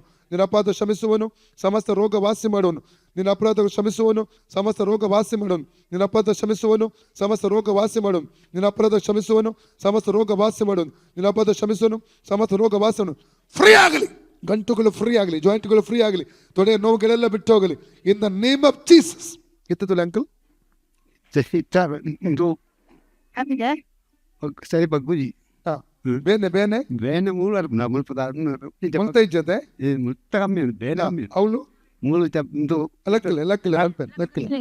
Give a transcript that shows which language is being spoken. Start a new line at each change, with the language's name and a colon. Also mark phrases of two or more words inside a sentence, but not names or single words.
Kannada: ನಿನ್ನ ಅಪರಾಧ ಕ್ಷಮಿಸುವನು ಸಮಸ್ತ ರೋಗ ವಾಸಿ ಮಾಡುವನು. ನಿನ್ನ ಅಪರಾಧ ಕ್ಷಮಿಸುವನು ಸಮಸ್ತ ರೋಗ ವಾಸಿ ಮಾಡುವನು. ನಿನ್ನ ಅಪರಾಧ ಕ್ಷಮಿಸುವನು ಸಮಸ್ತ ರೋಗ ವಾಸಿ ಮಾಡುವನು. ನಿನ್ನ ಅಪರಾಧ ಕ್ಷಮಿಸುವನು ಸಮಸ್ತ ರೋಗ ವಾಸಿ ಮಾಡುವನು. ನಿನ್ನ ಅಪರಾಧ ಕ್ಷಮಿಸುವನು ಸಮಸ್ತ ರೋಗ ವಾಸಿ ಮಾಡುವನು. ಫ್ರೀ ಆಗಲಿ. ಗಂಟುಗಳು ಫ್ರೀ ಆಗಲಿ, ಜಾಯಿಂಟ್ಗಳು ಫ್ರೀ ಆಗಲಿ, ತೊಡೆಯ ನೋವುಗಳೆಲ್ಲ ಬಿಟ್ಟು ಹೋಗಲಿ
English: in the name of Jesus.
Kannada: ಎತ್ತುತ್ತಲ್ಲ ಅಂಕಲ್?
Tulu: ಸರಿ ಬಗ್ಗುಜಿ ಬೇನೆ ಬೇನೆ ಬೇನೆ ಮೂರು ಮುಲ್ಪದ ಮುಲ್ತೈ ಜೊತೆ ಮುಟ್ಟ ಕಮ್ಮಿ ಬೇನೆ ಕಮ್ಮಿ
Kannada: ಅವಳು ಮೂರು ಇದು ಲಕ್ಕಲೆ ಲಕ್ಕಲೆ ಲಕ್ಕಲೆ